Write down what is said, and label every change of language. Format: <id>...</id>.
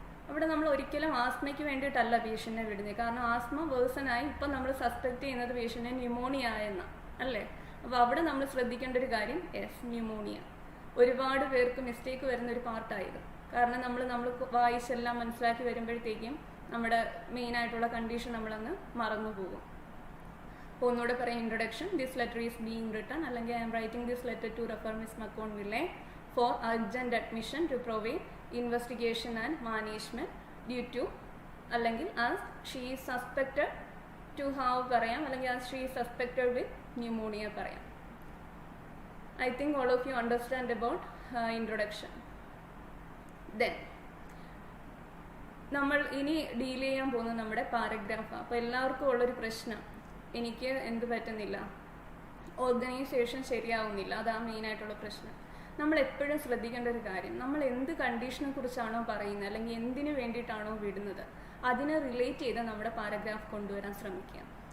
<ml>അവിടെ നമ്മൾ ഒരിക്കലും ആസ്മയ്ക്ക് വേണ്ടിയിട്ടല്ല പേഷ്യൻറ്റിനെ വിടുന്നത്. കാരണം ആസ്മ വേഴ്സനായി ഇപ്പം നമ്മൾ സസ്പെക്റ്റ് ചെയ്യുന്നത് പേഷ്യൻറ്റിന് ന്യൂമോണിയ ആയെന്ന അല്ലേ. അപ്പോൾ അവിടെ നമ്മൾ ശ്രദ്ധിക്കേണ്ട ഒരു കാര്യം ന്യൂമോണിയ. ഒരുപാട് പേർക്ക് മിസ്റ്റേക്ക് വരുന്നൊരു പാർട്ടായത്. കാരണം നമ്മൾ വായിച്ചെല്ലാം മനസ്സിലാക്കി വരുമ്പോഴത്തേക്കും നമ്മുടെ മെയിനായിട്ടുള്ള കണ്ടീഷൻ നമ്മളങ്ങ് മറന്നു പോകും. അപ്പോൾ ഒന്നുകൂടെ പറയാം, introduction.</ml> <en>This letter is being return അല്ലെങ്കിൽ I am writing this letter to refer miss McConville for urgent admission to provide investigation and management due to അല്ലെങ്കിൽ as she is suspected to have പറയാം, അല്ലെങ്കിൽ as she is suspected with pneumonia പറയാം. I think all of you understand about introduction.</en> <ml>Then നമ്മൾ ഇനി deal ചെയ്യാൻ പോകുന്നത് നമ്മുടെ paragraph. അപ്പോൾ എല്ലാവർക്കും ഉള്ളൊരു പ്രശ്നം, എനിക്ക് എന്ത് പറ്റുന്നില്ല, ഓർഗനൈസേഷൻ ശരിയാവുന്നില്ല. അതാണ് മെയിനായിട്ടുള്ള പ്രശ്നം. നമ്മൾ എപ്പോഴും ശ്രദ്ധിക്കേണ്ട ഒരു കാര്യം, നമ്മൾ എന്ത് കണ്ടീഷനെ കുറിച്ചാണോ പറയുന്നത് അല്ലെങ്കിൽ എന്തിനു വേണ്ടിയിട്ടാണോ വിടുന്നത് അതിനെ റിലേറ്റ് ചെയ്ത് നമ്മുടെ പാരഗ്രാഫ് കൊണ്ടുവരാൻ ശ്രമിക്കുക.</ml>